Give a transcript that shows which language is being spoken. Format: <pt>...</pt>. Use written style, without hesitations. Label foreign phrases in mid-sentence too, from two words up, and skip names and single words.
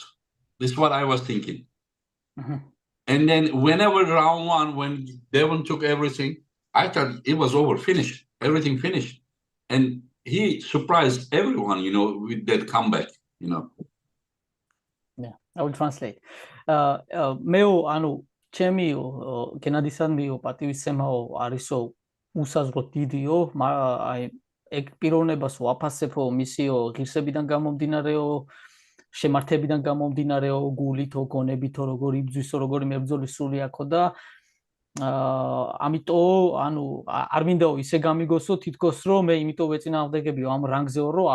<en>This is what I was thinking. Mm-hmm. And then whenever round one, when Devon took everything, I thought it was over, finished, everything finished. And he surprised everyone, you know, with that comeback, you know. Yeah, I will translate.</en> <ka>მეო ანუ ჩემიო გენადი-სან მეო პატივისცემაო არისო უსაზღროდ დიდიო, აი ეგ პიროვნებას ვაფასებო მისიო ღირსებიდან გამომდინარეო, შემართებიდან გამომდინარეო, გულითო, გონებითო, როგორ იბძვისო, როგორი მებრძოლის სული აქო და ამიტომ ანუ არ მინდაო ისე გამიგოსო თითქოს რომ მე იმიტომ ვეწინააღმდეგებიო ამ რანგზეო რომ</ka>